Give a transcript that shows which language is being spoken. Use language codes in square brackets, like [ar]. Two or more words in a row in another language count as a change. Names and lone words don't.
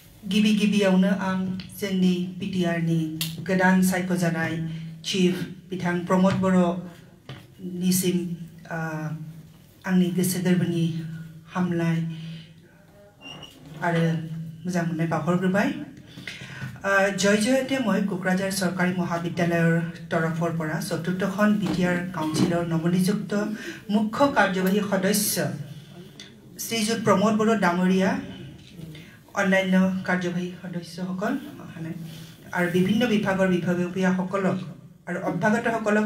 [brx] गिबियावनो आं जोंनि पिटिआरनि गोदान सायख'जानाय चिफ बिथां प्रमोद बर'निसिम आंनि गोसो गोरबोनि हामलाय आरो मोजां मोननाय बावहरग्रोबाय जयजयते [as] মই কোকৰাঝাৰ চৰকাৰী মহাবিদ্যালয়ৰ তৰফৰ পৰা চতুৰ্থখন বিটিআৰ কাউন্সিলৰ নৱনিযুক্ত মুখ্য কাৰ্যবাহী সদস্য শ্ৰীযুত প্ৰমোদ বড়ো ডাঙৰীয়া অন্যান্য কাৰ্যবাহী সদস্যসকল আৰু বিভিন্ন বিভাগৰ বিভাগীয়সকলক আৰু অভ্যাগতসকলক